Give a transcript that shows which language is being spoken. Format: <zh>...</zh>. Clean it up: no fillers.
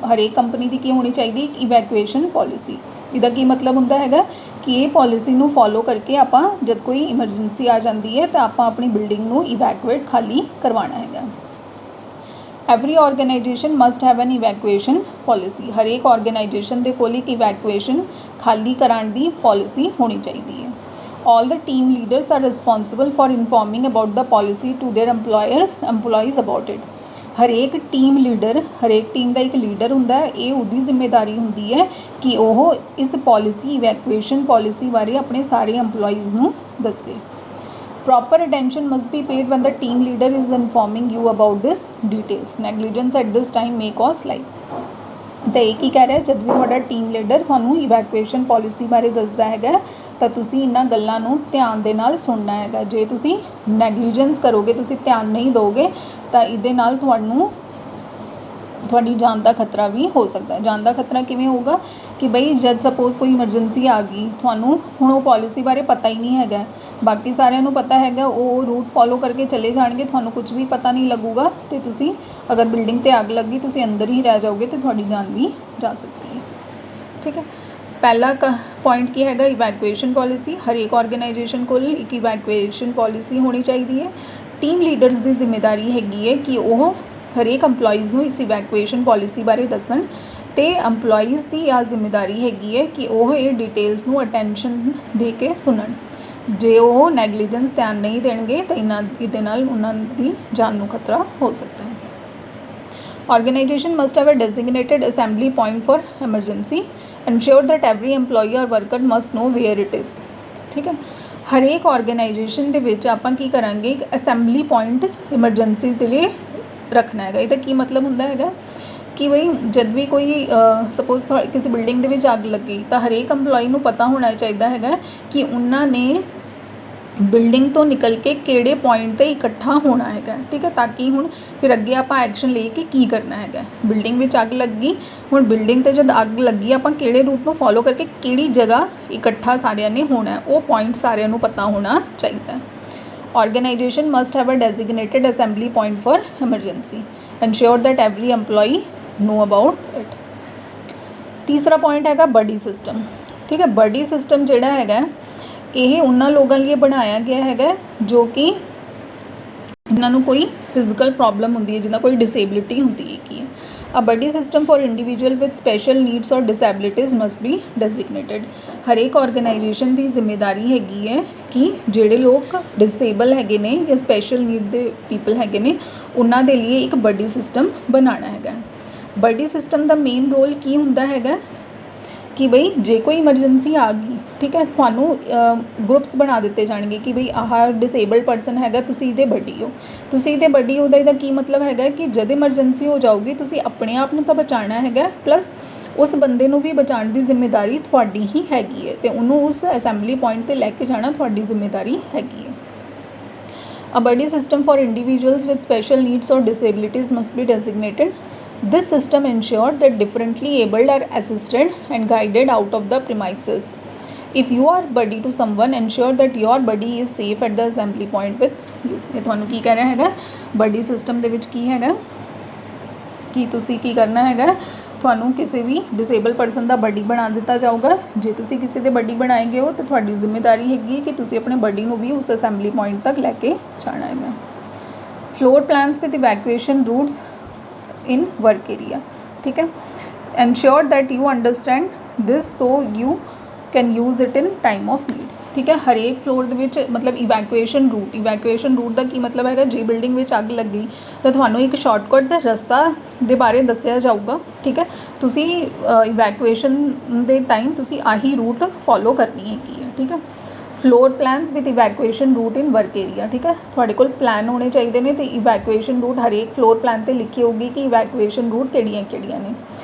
<pa>ਹਰੇਕ ਕੰਪਨੀ ਦੀ ਕੀ ਹੋਣੀ ਚਾਹੀਦੀ, ਇੱਕ ਇਵੈਕੂਏਸ਼ਨ ਪੋਲਿਸੀ। ਇਹਦਾ ਕੀ ਮਤਲਬ ਹੁੰਦਾ ਹੈਗਾ ਕਿ ਇਹ ਪੋਲਿਸੀ ਨੂੰ ਫੋਲੋ ਕਰਕੇ ਆਪਾਂ ਜਦ ਕੋਈ ਇਮਰਜੈਂਸੀ ਆ ਜਾਂਦੀ ਹੈ ਤਾਂ ਆਪਾਂ ਆਪਣੀ ਬਿਲਡਿੰਗ ਨੂੰ ਇਵੈਕੂਏਟ ਖਾਲੀ ਕਰਵਾਉਣਾ ਹੈਗਾ।</pa> <en>Every organization must have an evacuation policy.</en> <pa>ਹਰੇਕ ਆਰਗੇਨਾਈਜੇਸ਼ਨ ਦੇ ਕੋਲ ਇੱਕ ਇਵੈਕੂਏਸ਼ਨ ਖਾਲੀ ਕਰਾਉਣ ਦੀ ਪੋਲਿਸੀ ਹੋਣੀ ਚਾਹੀਦੀ ਹੈ।</pa> <en>All the team leaders are responsible for informing about the policy to their employees about it।</en> <pa>ਹਰੇਕ ਟੀਮ ਲੀਡਰ, ਹਰੇਕ ਟੀਮ ਦਾ ਇੱਕ ਲੀਡਰ ਹੁੰਦਾ ਹੈ, ਇਹ ਉਹਦੀ ਜ਼ਿੰਮੇਵਾਰੀ ਹੁੰਦੀ ਹੈ ਕਿ ਉਹ ਇਸ ਪੋਲਿਸੀ ਇਵੈਕੂਏਸ਼ਨ ਪੋਲਿਸੀ ਬਾਰੇ ਆਪਣੇ ਸਾਰੇ EMPLOYEES ਨੂੰ ਦੱਸੇ।</pa> <en>Proper attention must be paid when the team leader is informing you about this details। Negligence at this time may cause life।</en> <pa>ਤਾਂ ਇਹ ਕੀ ਕਹਿ ਰਿਹਾ, ਜਦ ਵੀ ਤੁਹਾਡਾ ਟੀਮ ਲੀਡਰ ਤੁਹਾਨੂੰ ਇਵੈਕੂਏਸ਼ਨ ਪੋਲਿਸੀ ਬਾਰੇ ਦੱਸਦਾ ਹੈਗਾ ਤਾਂ ਤੁਸੀਂ ਇਹਨਾਂ ਗੱਲਾਂ ਨੂੰ ਧਿਆਨ ਦੇ ਨਾਲ ਸੁਣਨਾ ਹੈਗਾ। ਜੇ ਤੁਸੀਂ ਨੈਗਲੀਜੈਂਸ ਕਰੋਗੇ, ਤੁਸੀਂ ਧਿਆਨ ਨਹੀਂ ਦਿਓਗੇ ਤਾਂ ਇਹਦੇ ਨਾਲ ਤੁਹਾਡੀ ਜਾਨ ਦਾ ਖਤਰਾ ਵੀ ਹੋ ਸਕਦਾ। ਜਾਨ ਦਾ ਖਤਰਾ ਕਿਵੇਂ ਹੋਊਗਾ ਕਿ ਬਈ ਜਦ ਸਪੋਜ਼ ਕੋਈ ਇਮਰਜੈਂਸੀ ਆ ਗਈ, ਤੁਹਾਨੂੰ ਹੁਣ ਉਹ ਪੋਲਿਸੀ ਬਾਰੇ ਪਤਾ ਹੀ ਨਹੀਂ ਹੈਗਾ, ਬਾਕੀ ਸਾਰਿਆਂ ਨੂੰ ਪਤਾ ਹੈਗਾ, ਉਹ ਰੂਟ ਫੋਲੋ ਕਰਕੇ ਚਲੇ ਜਾਣਗੇ, ਤੁਹਾਨੂੰ ਕੁਝ ਵੀ ਪਤਾ ਨਹੀਂ ਲੱਗੂਗਾ ਅਤੇ ਤੁਸੀਂ ਅਗਰ ਬਿਲਡਿੰਗ 'ਤੇ ਅੱਗ ਲੱਗੀ ਤੁਸੀਂ ਅੰਦਰ ਹੀ ਰਹਿ ਜਾਓਗੇ ਅਤੇ ਤੁਹਾਡੀ ਜਾਨ ਵੀ ਜਾ ਸਕਦੀ ਹੈ, ਠੀਕ ਹੈ। ਪਹਿਲਾ ਪੁਆਇੰਟ ਕੀ ਹੈਗਾ, ਇਵੈਕੂਏਸ਼ਨ ਪੋਲਿਸੀ। ਹਰੇਕ ਆਰਗੇਨਾਈਜੇਸ਼ਨ ਕੋਲ ਇੱਕ ਇਵੈਕੂਏਸ਼ਨ ਪੋਲਿਸੀ ਹੋਣੀ ਚਾਹੀਦੀ ਹੈ। ਟੀਮ ਲੀਡਰਸ ਦੀ ਜ਼ਿੰਮੇਵਾਰੀ ਹੈਗੀ ਹੈ ਕਿ ਉਹ ਹਰੇਕ EMPLOYEES ਨੂੰ ਇਸ ਇਵੈਕੂਏਸ਼ਨ ਪੋਲਿਸੀ ਬਾਰੇ ਦੱਸਣ ਅਤੇ EMPLOYEES ਦੀ ਆਹ ਜ਼ਿੰਮੇਵਾਰੀ ਹੈਗੀ ਹੈ ਕਿ ਉਹ ਇਹ ਡਿਟੇਲਸ ਨੂੰ ਅਟੈਂਸ਼ਨ ਦੇ ਕੇ ਸੁਣਨ। ਜੇ ਉਹ ਨੈਗਲੀਜੈਂਸ ਧਿਆਨ ਨਹੀਂ ਦੇਣਗੇ ਤਾਂ ਇਹਦੇ ਨਾਲ ਉਹਨਾਂ ਦੀ ਜਾਨ ਨੂੰ ਖਤਰਾ ਹੋ ਸਕਦਾ ਹੈ।</pa> <en>Organization must have a designated assembly point for emergency। Ensure that every employee or worker must know where it is।</en> <pa>ਠੀਕ ਹੈ। ਹਰੇਕ ਆਰਗੇਨਾਈਜੇਸ਼ਨ ਦੇ ਵਿੱਚ ਆਪਾਂ ਕੀ ਕਰਾਂਗੇ, ਇੱਕ ਅਸੈਂਬਲੀ ਪੁਆਇੰਟ ਇਮਰਜੈਂਸੀ ਦੇ ਲਈ ਰੱਖਣਾ ਹੈਗਾ। ਇਹਦਾ ਕੀ ਮਤਲਬ ਹੁੰਦਾ ਹੈਗਾ ਕਿ ਬਈ ਜਦ ਵੀ ਕੋਈ ਸਪੋਜ਼ ਕਿਸੇ ਬਿਲਡਿੰਗ ਦੇ ਵਿੱਚ ਅੱਗ ਲੱਗੀ ਤਾਂ ਹਰੇਕ EMPLOYEE ਨੂੰ ਪਤਾ ਹੋਣਾ ਚਾਹੀਦਾ ਹੈਗਾ ਕਿ ਉਹਨਾਂ ਨੇ ਬਿਲਡਿੰਗ ਤੋਂ ਨਿਕਲ ਕੇ ਕਿਹੜੇ ਪੁਆਇੰਟ 'ਤੇ ਇਕੱਠਾ ਹੋਣਾ ਹੈਗਾ, ਠੀਕ ਹੈ, ਤਾਂ ਕਿ ਹੁਣ ਫਿਰ ਅੱਗੇ ਆਪਾਂ ਐਕਸ਼ਨ ਲੈ ਕੇ ਕੀ ਕਰਨਾ ਹੈਗਾ। ਬਿਲਡਿੰਗ ਵਿੱਚ ਅੱਗ ਲੱਗੀ, ਹੁਣ ਬਿਲਡਿੰਗ 'ਤੇ ਜਦ ਅੱਗ ਲੱਗੀ ਆਪਾਂ ਕਿਹੜੇ ਰੂਟ ਨੂੰ ਫੋਲੋ ਕਰਕੇ ਕਿਹੜੀ ਜਗ੍ਹਾ ਇਕੱਠਾ ਸਾਰਿਆਂ ਨੇ ਹੋਣਾ, ਉਹ ਪੁਆਇੰਟ ਸਾਰਿਆਂ ਨੂੰ ਪਤਾ ਹੋਣਾ ਚਾਹੀਦਾ।</pa> <en>Organization must have a designated assembly point for emergency। Ensure that every employee know about it।</en> <pa>ਤੀਸਰਾ ਪੁਆਇੰਟ ਹੈਗਾ ਬਡੀ ਸਿਸਟਮ, ਠੀਕ ਹੈ। ਬਡੀ ਸਿਸਟਮ ਜਿਹੜਾ ਹੈਗਾ ਇਹ ਉਹਨਾਂ ਲੋਕਾਂ ਲਈ ਬਣਾਇਆ ਗਿਆ ਹੈਗਾ ਜੋ ਕਿ ਜਿਨ੍ਹਾਂ ਨੂੰ ਕੋਈ ਫਿਜ਼ੀਕਲ ਪ੍ਰੋਬਲਮ ਹੁੰਦੀ ਹੈ, ਜਿਨ੍ਹਾਂ ਕੋਈ ਡਿਸੇਬਿਲਿਟੀ ਹੁੰਦੀ ਹੈਗੀ ਹੈ।</pa> <en>A body system for individual with special needs or disabilities must be designated।</en> <pa>ਹਰੇਕ ਆਰਗੇਨਾਈਜੇਸ਼ਨ ਦੀ ਜ਼ਿੰਮੇਵਾਰੀ ਹੈਗੀ ਹੈ ਕਿ ਜਿਹੜੇ ਲੋਕ ਡਿਸੇਬਲ ਹੈਗੇ ਨੇ ਜਾਂ ਸਪੈਸ਼ਲ ਨੀਡ ਦੇ ਪੀਪਲ ਹੈਗੇ ਨੇ ਉਹਨਾਂ ਦੇ ਲਈ ਇੱਕ ਬਡੀ ਸਿਸਟਮ ਬਣਾਉਣਾ ਹੈਗਾ। ਬਡੀ ਸਿਸਟਮ ਦਾ ਮੇਨ ਰੋਲ ਕੀ ਹੁੰਦਾ ਹੈਗਾ ਕਿ ਬਈ ਜੇ ਕੋਈ ਇਮਰਜੈਂਸੀ ਆ ਗਈ, ਠੀਕ ਹੈ, ਤੁਹਾਨੂੰ ਗਰੁੱਪਸ ਬਣਾ ਦਿੱਤੇ ਜਾਣਗੇ ਕਿ ਬਈ ਆਹ ਡਿਸੇਬਲਡ ਪਰਸਨ ਹੈਗਾ, ਤੁਸੀਂ ਇਹਦੇ ਬਡੀ ਹੋ, ਤੁਸੀਂ ਇਹਦੇ ਬਡੀ ਹੋ। ਇਹਦਾ ਕੀ ਮਤਲਬ ਹੈਗਾ ਕਿ ਜਦ ਇਮਰਜੈਂਸੀ ਹੋ ਜਾਊਗੀ ਤੁਸੀਂ ਆਪਣੇ ਆਪ ਨੂੰ ਤਾਂ ਬਚਾਉਣਾ ਹੈਗਾ, ਪਲੱਸ ਉਸ ਬੰਦੇ ਨੂੰ ਵੀ ਬਚਾਉਣ ਦੀ ਜ਼ਿੰਮੇਵਾਰੀ ਤੁਹਾਡੀ ਹੀ ਹੈਗੀ ਹੈ ਅਤੇ ਉਹਨੂੰ ਉਸ ਅਸੈਂਬਲੀ ਪੁਆਇੰਟ 'ਤੇ ਲੈ ਕੇ ਜਾਣਾ ਤੁਹਾਡੀ ਜ਼ਿੰਮੇਵਾਰੀ ਹੈਗੀ ਹੈ।</pa> <en>A body system for individuals with special needs or disabilities must be designated। This system ensures that differently abled are assisted and guided out of the premises। If you are buddy to someone, ensure that your buddy is safe at the assembly point with you।</en> <pa>ਇਹ ਤੁਹਾਨੂੰ ਕੀ ਕਹਿ ਰਿਹਾ ਹੈਗਾ, buddy system ਦੇ ਵਿੱਚ ਕੀ ਹੈਗਾ ਕਿ ਤੁਸੀਂ ਕੀ ਕਰਨਾ ਹੈਗਾ, ਤੁਹਾਨੂੰ ਕਿਸੇ ਵੀ ਡਿਸੇਬਲ ਪਰਸਨ ਦਾ ਬਡੀ ਬਣਾ ਦਿੱਤਾ ਜਾਊਗਾ। ਜੇ ਤੁਸੀਂ ਕਿਸੇ ਦੇ ਬਡੀ ਬਣਾਏਗੇ ਹੋ ਤਾਂ ਤੁਹਾਡੀ ਜ਼ਿੰਮੇਵਾਰੀ ਹੈਗੀ ਕਿ ਤੁਸੀਂ ਆਪਣੇ ਬਡੀ ਨੂੰ ਵੀ ਉਸ ਅਸੈਂਬਲੀ ਪੁਆਇੰਟ ਤੱਕ ਲੈ ਕੇ ਜਾਣਾ ਹੈਗਾ।</pa> <en>Floor plans with evacuation routes in work area, ठीक है। Ensure that you understand this so you can use it in time of need, ठीक है।</en> <pa>हर एक फ्लोर ਦੇ ਵਿੱਚ मतलब इवैक्यूएशन रूट ਦਾ ਕੀ मतलब ਹੈਗਾ, ਜੇ ਬਿਲਡਿੰਗ ਵਿੱਚ ਅੱਗ ਲੱਗੀ ਤਾਂ ਤੁਹਾਨੂੰ ਇੱਕ ਸ਼ਾਰਟਕਟ ਦਾ ਰਸਤਾ ਦੇ ਬਾਰੇ ਦੱਸਿਆ ਜਾਊਗਾ, ਠੀਕ ਹੈ। ਤੁਸੀਂ ਇਵੈਕੂਏਸ਼ਨ ਦੇ ਟਾਈਮ ਤੁਸੀਂ ਆਹੀ ਰੂਟ ਫੋਲੋ ਕਰਨੀ ਹੈਗੀ ਹੈ, ਠੀਕ ਹੈ।</pa> <en>floor plans with evacuation route in work area,</en> <pa>ਠੀਕ ਹੈ। ਤੁਹਾਡੇ ਕੋਲ ਪਲਾਨ ਹੋਣੇ ਚਾਹੀਦੇ ਨੇ ਤੇ ਇਵੈਕੂਏਸ਼ਨ ਰੂਟ ਹਰੇਕ ਫਲੋਰ ਪਲਾਨ 'ਤੇ ਲਿਖੀ ਹੋਊਗੀ ਕਿ ਇਵੈਕੂਏਸ਼ਨ ਰੂਟ ਕਿਹੜੀਆਂ ਨੇ।</pa>